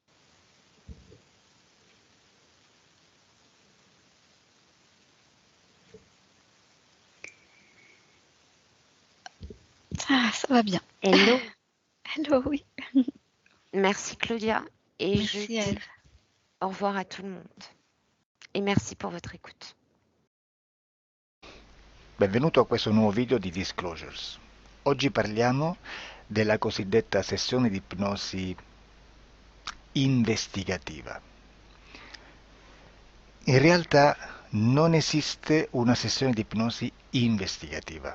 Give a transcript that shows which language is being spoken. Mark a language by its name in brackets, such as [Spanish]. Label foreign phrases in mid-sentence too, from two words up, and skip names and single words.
[French] Ça va bien. Hello, Hello, oui. merci Claudia, et je Merci, dis Ève. au revoir à tout le monde. Et merci pour votre écoute. [Italian] Benvenuto a questo nuovo video di Disclosures. Oggi parliamo della cosiddetta sessione di ipnosi investigativa. In realtà non esiste una sessione di ipnosi investigativa.